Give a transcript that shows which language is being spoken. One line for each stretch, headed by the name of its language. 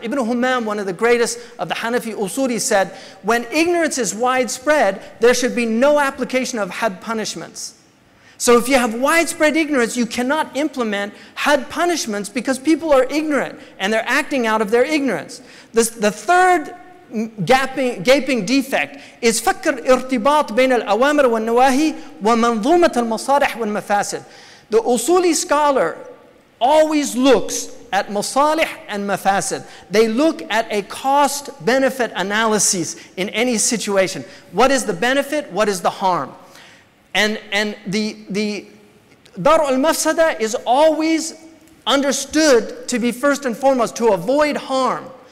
English: Ibn Humam, one of the greatest of the Hanafi Usuli, said, when ignorance is widespread, there should be no application of had punishments. So if you have widespread ignorance, you cannot implement had punishments because people are ignorant and they're acting out of their ignorance. The third gaping defect is
Arabic: فكر ارتباط بين الأوامر والنواهي ومنظومة المصالح والمفاسد.
English: The Usuli scholar always looks at masalih and mafasid. They look at a cost-benefit analysis in any situation. What is the benefit? What is the harm? And the dar al-mafsada is always understood to be first and foremost to avoid harm.